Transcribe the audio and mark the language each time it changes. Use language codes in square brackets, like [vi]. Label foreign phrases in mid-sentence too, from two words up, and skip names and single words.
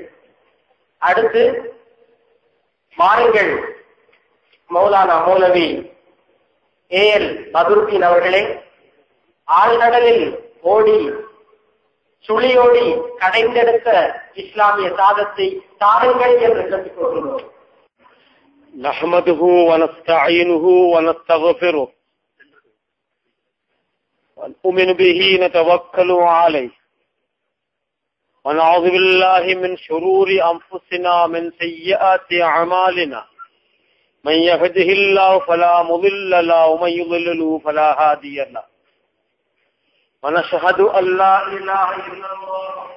[ta] அடுத்து மாறுங்கள் மௌலானா மௌலவி ஏஎல் பத்ருதீன் அவர்களே, ஆழ்கடலில் ஓடி சுழியோடி கடைந்தெடுத்த இஸ்லாமிய சாதத்தை தாருங்கள் என்று கேட்டுக் கொள்கிறோம். [ar] نحمده ونستعينه ونستغفره ونؤمن به نتوكل عليه ونعوذ بالله من شرور أنفسنا من سيئات أعمالنا من يهده الله فلا مضل له ومن يضلل فلا هادي له ونشهد أن لا إله إلا الله